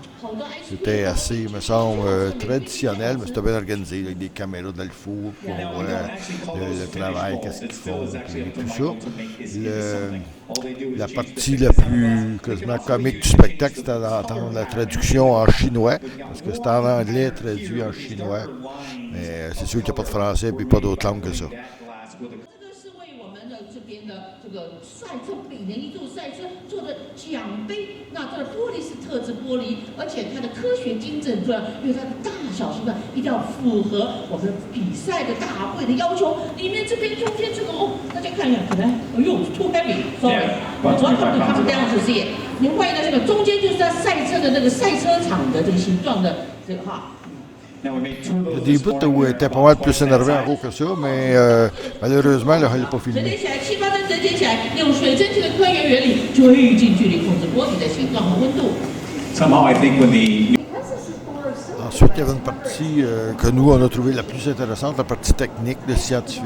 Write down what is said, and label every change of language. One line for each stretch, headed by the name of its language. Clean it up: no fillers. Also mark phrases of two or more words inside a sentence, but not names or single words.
French: C'était assez, me semble, traditionnel, mais c'était bien organisé, avec des caméras dans le four, pour voir le travail, qu'est-ce qu'ils font, et tout ça. La partie la plus quasiment comique du spectacle, c'était d'entendre la traduction en chinois, parce que c'était en anglais traduit en chinois. Mais c'est sûr qu'il n'y a pas de français et pas d'autre langue que ça.
Chinese: 这个赛车比人一座赛车做的奖杯，那它的玻璃是特制玻璃，而且它的科学精准度，因为它的大小是吧，一定要符合我们比赛的大会的要求。里面这边中间这个大家看一下，可能哎呦
English: too heavy，sorry，
Chinese: 他们这样子是也。您看一下这个中间就是在赛车的那个赛车场的这个形状的这个哈。
French: Il y a des bouts où il était pas mal plus énervé en gros que ça, mais malheureusement, là, il n'a pas filmé. Ensuite, il y avait une partie que nous, on a trouvé la plus intéressante, la partie technique, le scientifique.